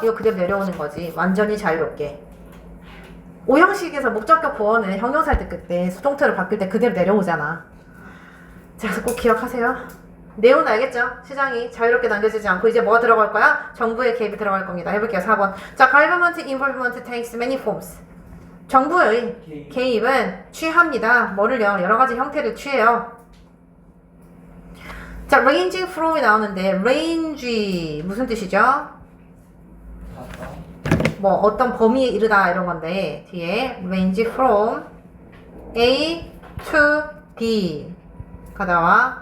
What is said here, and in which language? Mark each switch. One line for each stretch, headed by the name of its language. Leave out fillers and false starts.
Korean: 이거 그대로 내려오는 거지. 완전히 자유롭게. 5형식에서 목적격 보어는 형용사일 때 수동태로 바뀔 때 그대로 내려오잖아. 자, 그래서 꼭 기억하세요. 내용은 알겠죠? 시장이 자유롭게 남겨지지 않고 이제 뭐가 들어갈 거야? 정부의 개입이 들어갈 겁니다. 해볼게요. 4번.
English: 자, government involvement takes many forms.
Korean: 정부의 개입은 취합니다. 뭐를요? 여러 가지 형태를 취해요. 자, ranging from이 나오는데 range 무슨 뜻이죠? 뭐 어떤 범위에 이르다 이런 건데 뒤에
English: range from A to B
Korean: 가 나와.